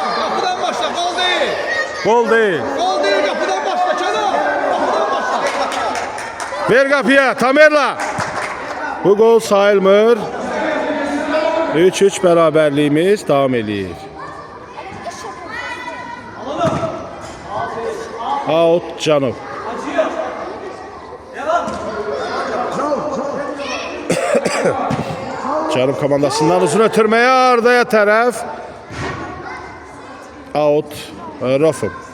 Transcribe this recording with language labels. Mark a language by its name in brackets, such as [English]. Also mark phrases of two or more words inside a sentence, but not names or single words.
[Turkish] Kapıdan başla, gol değil. Gol değil. Gol değil, kapıdan başla Kenan. Kapıdan başla. [Azerbaijani] Ver kapıya Tamerlan. Bu gol sayılmır. [Turkish] 3-3 beraberliğimiz devam ediyor. [Azerbaijani] Out Cənub. Cənub komandasından uzun ötürməyə Arda'ya tərəf. Out Rofum.